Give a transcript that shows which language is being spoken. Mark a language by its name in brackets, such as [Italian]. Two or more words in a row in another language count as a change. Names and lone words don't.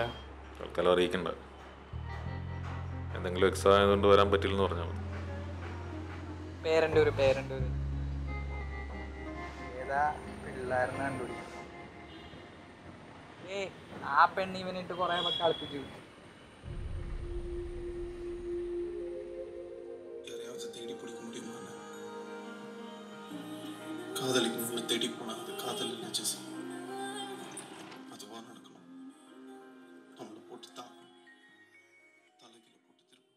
[Malayalam] തൽക്കാലം അറിയിക്കണ്ട. എന്തെങ്കിലും എക്സാം ആയതുകൊണ്ട് വരാൻ പറ്റില്ലെന്ന് പറഞ്ഞാൽ മതി. പേരണ്ടൂര് ഏതാ പിള്ളേരനെ കണ്ടുപിടിക്കും. ആ പെണ്ണ് ഇവനിട്ട് കുറെ കളിപ്പിച്ചു. [Tamil] யாரையாவது தேடி பிடிக்க முடியுமா? காதலிக்கணும்னு தேடி போனா அது காதல் இல்லை ஜெசி. அதுவா நடக்கணும். நம்மளை போட்டு தாக்கணும், தலைகில போட்டு திருப்பணும்.